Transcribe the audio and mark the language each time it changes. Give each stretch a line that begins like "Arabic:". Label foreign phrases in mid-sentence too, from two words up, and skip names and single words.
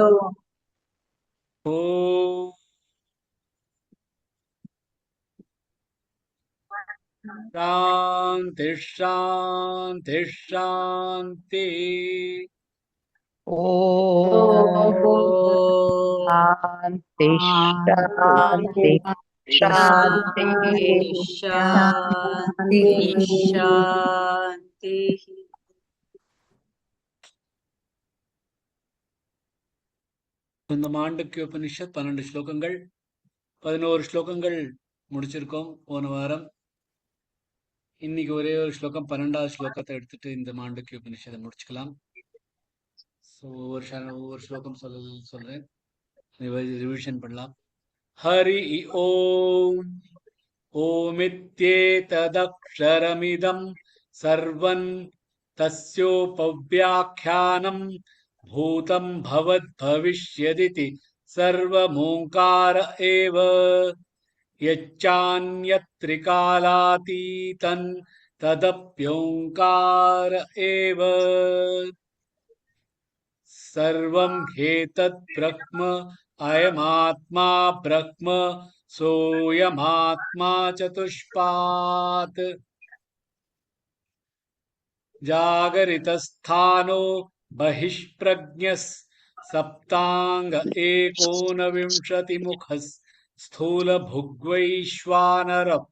Sanskrit: ॐ शान्ति शान्ति शान्तिः। ॐ शान्ति शान्ति शान्तिः शान्तिः
Tamil: இந்த மாண்டூக்கிய உபனிஷத் 12 ஸ்லோகங்கள், 11 ஸ்லோகங்கள் முடிச்சிருக்கோம் போன வாரம். இன்னைக்கு ஒரே ஒரு ஸ்லோகம், 12வது ஸ்லோகத்தை எடுத்துட்டு இந்த மாண்டூக்கிய உபனிஷத்தை முடிச்சுக்கலாம். ஸோ ஒவ்வொரு ஸ்லோகம் சொல்றேன், ரிவிஷன் பண்ணலாம்.
Sanskrit: हरि ओं. ओमित्येतदक्षरमिदं सर्वन् தஸ்யோபவ்யாख्यानं भूतं भवद्भविष्यदिति सर्वमोङ्कार एव यच्चान्यत्रिकालातीतं तदप्योङ्कार एव सर्वं ह्येतत् ब्रह्म अयमात्मा ब्रह्म सोऽयमात्मा चतुष्पात् जागरितस्थानो बहिष्प्रज्ञः सप्ताङ्ग एकोनविंशतिमुखः स्थूलभुग्वैश्वानर